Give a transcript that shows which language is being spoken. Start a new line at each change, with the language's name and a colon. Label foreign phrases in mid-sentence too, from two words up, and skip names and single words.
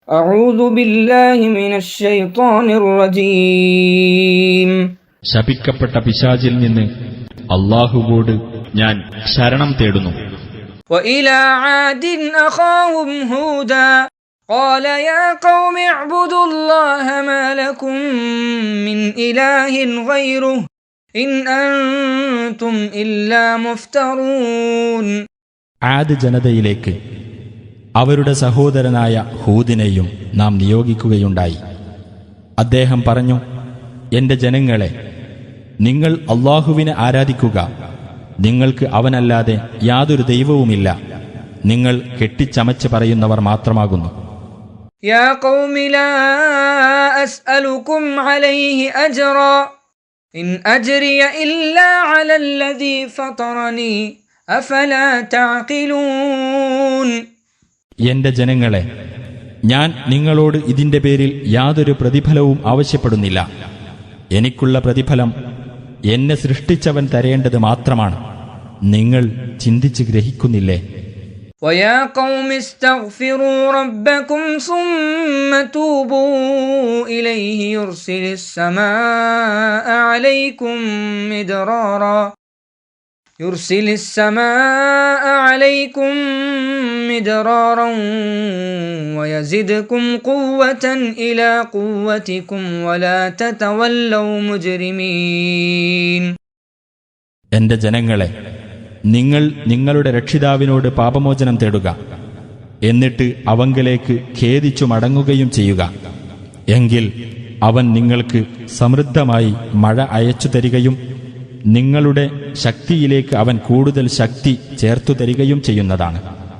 Arabic: أعوذ بالله من الشيطان الرجيم.
Malayalam: ശപിക്കപ്പെട്ട പിശാചിൽ നിന്ന് അല്ലാഹുവോട് ഞാൻ ശരണം തേടുന്നു.
Arabic: وإلى عاد أخاهم هودا قال يا قوم اعبدوا الله ما لكم من إله غيره إن أنتم إلا مفترون.
Malayalam: ആദ് ജനതയിലേക്ക് അവരുടെ സഹോദരനായ ഹൂദിനെയും നാം നിയോഗിക്കുകയുണ്ടായി. അദ്ദേഹം പറഞ്ഞു, എന്റെ ജനങ്ങളെ, നിങ്ങൾ അല്ലാഹുവിനെ ആരാധിക്കുക. നിങ്ങൾക്ക് അവനല്ലാതെ യാതൊരു ദൈവവുമില്ല. നിങ്ങൾ കെട്ടിച്ചമച്ച് പറയുന്നവർ മാത്രമാകുന്നു.
Arabic: يا قوم لا أسألكم عليه أجرا إن أجري إلا على الذي فطرني أفلا تعقلون.
Malayalam: എന്റെ ജനങ്ങളെ, ഞാൻ നിങ്ങളോട് ഇതിന്റെ പേരിൽ യാതൊരു പ്രതിഫലവും ആവശ്യപ്പെടുന്നില്ല. എനിക്കുള്ള പ്രതിഫലം എന്നെ സൃഷ്ടിച്ചവൻ തരേണ്ടത് മാത്രമാണ്. നിങ്ങൾ ചിന്തിച്ച് ഗ്രഹിക്കുന്നില്ലേ?
Arabic: ويا قوم استغفروا ربكم ثم توبوا إليه يرسل السماء عليكم مدرارا ويزدكم قوة إلى قوتكم ولا تتولوا مجرمين.
Malayalam: എന്റെ ജനങ്ങളെ, നിങ്ങൾ നിങ്ങളുടെ രക്ഷിതാവിനോട് പാപമോചനം തേടുക. എന്നിട്ട് അവങ്കലേക്ക് ഖേദിച്ചു മടങ്ങുകയും ചെയ്യുക. എങ്കിൽ അവൻ നിങ്ങൾക്ക് സമൃദ്ധമായി മഴ അയച്ചു തരികയും നിങ്ങളുടെ ശക്തിയിലേക്ക് അവൻ കൂടുതൽ ശക്തി ചേർത്തു തരികയും ചെയ്യുന്നതാണ്.